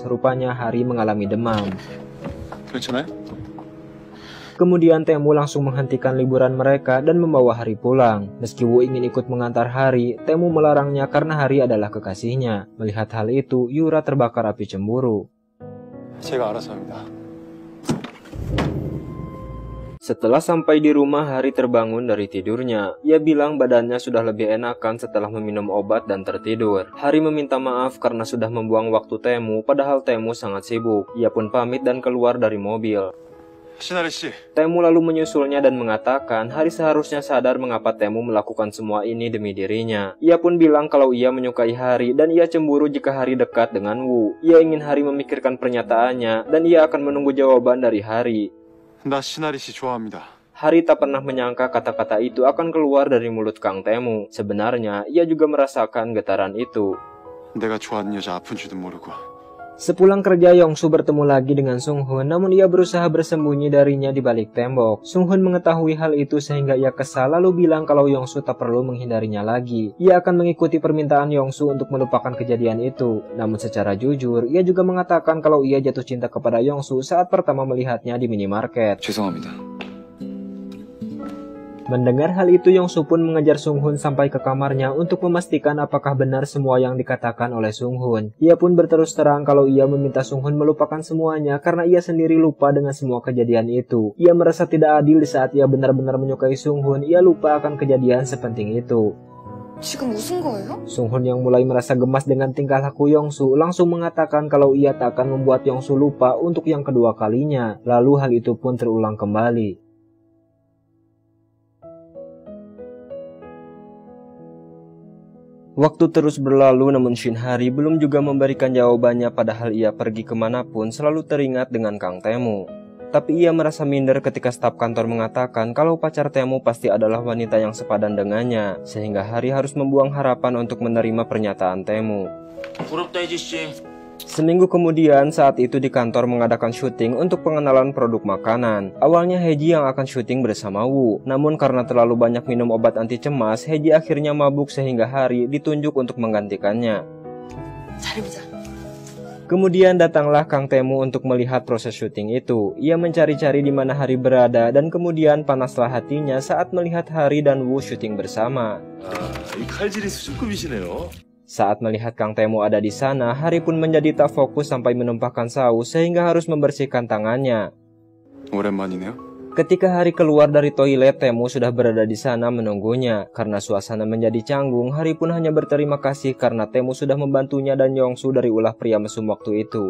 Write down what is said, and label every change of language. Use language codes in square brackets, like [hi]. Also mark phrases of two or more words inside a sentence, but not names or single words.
[id] Rupanya Hari mengalami demam. [ko] 괜찮아요? [id] Kemudian Taemu langsung menghentikan liburan mereka dan membawa Hari pulang. Meski Wu ingin ikut mengantar Hari, Taemu melarangnya karena Hari adalah kekasihnya. Melihat hal itu, Yura terbakar api cemburu. [ko] 제가 알아서 합니다. [id] Setelah sampai di rumah, Hari terbangun dari tidurnya. Ia bilang badannya sudah lebih enakan setelah meminum obat dan tertidur. Hari meminta maaf karena sudah membuang waktu Taemu, padahal Taemu sangat sibuk. Ia pun pamit dan keluar dari mobil. [ko] 신하리 씨, [id] Taemu lalu menyusulnya dan mengatakan Hari seharusnya sadar mengapa Taemu melakukan semua ini demi dirinya. Ia pun bilang kalau ia menyukai Hari dan ia cemburu jika Hari dekat dengan Wu. Ia ingin Hari memikirkan pernyataannya dan ia akan menunggu jawaban dari Hari. [ko] 나 신하리 씨 좋아합니다. [id] Hari tak pernah menyangka kata-kata itu akan keluar dari mulut Kang Taemu. Sebenarnya, ia juga merasakan getaran itu. [ko] 내가 좋아하는 여자 아픈 줄도 모르고. [id] Sepulang kerja, Yongsu bertemu lagi dengan Sunghun, namun ia berusaha bersembunyi darinya di balik tembok. Sunghun mengetahui hal itu sehingga ia kesal lalu bilang kalau Yongsu tak perlu menghindarinya lagi. Ia akan mengikuti permintaan Yongsu untuk melupakan kejadian itu. Namun secara jujur, ia juga mengatakan kalau ia jatuh cinta kepada Yongsu saat pertama melihatnya di minimarket. [ko] 죄송합니다. [id] Mendengar hal itu, Yongsu pun mengejar Sunghun sampai ke kamarnya untuk memastikan apakah benar semua yang dikatakan oleh Sunghun. Ia pun berterus terang kalau ia meminta Sunghun melupakan semuanya karena ia sendiri lupa dengan semua kejadian itu. Ia merasa tidak adil di saat ia benar-benar menyukai Sunghun, ia lupa akan kejadian sepenting itu. [ko] 지금 무슨 거예요? [id] Sunghun yang mulai merasa gemas dengan tingkah laku Yongsu langsung mengatakan kalau ia tak akan membuat Yongsu lupa untuk yang kedua kalinya. Lalu hal itu pun terulang kembali. Waktu terus berlalu namun Shin Hari belum juga memberikan jawabannya padahal ia pergi kemanapun selalu teringat dengan Kang Taemu. Tapi ia merasa minder ketika staf kantor mengatakan kalau pacar Taemu pasti adalah wanita yang sepadan dengannya. Sehingga Hari harus membuang harapan untuk menerima pernyataan Taemu. [ko] 부럽다 혜지씨. [id] Seminggu kemudian, saat itu di kantor mengadakan syuting untuk pengenalan produk makanan. Awalnya Heji yang akan syuting bersama Woo, namun karena terlalu banyak minum obat anti cemas, Heji akhirnya mabuk sehingga Hari ditunjuk untuk menggantikannya. [ko] 잘해보자. [id] Kemudian datanglah Kang Tae-moo untuk melihat proses syuting itu. Ia mencari-cari di mana Hari berada dan kemudian panaslah hatinya saat melihat Hari dan Woo syuting bersama. [ko] 이 칼질이 수준급이시네요. [id] Saat melihat Kang Tae-moo ada di sana, Hari pun menjadi tak fokus sampai menumpahkan saus sehingga harus membersihkan tangannya. [ko] 오랜만이네요. [id] Ketika Hari keluar dari toilet, Tae-moo sudah berada di sana menunggunya. Karena suasana menjadi canggung, Hari pun hanya berterima kasih karena Tae-moo sudah membantunya dan Yongsu dari ulah pria mesum waktu itu.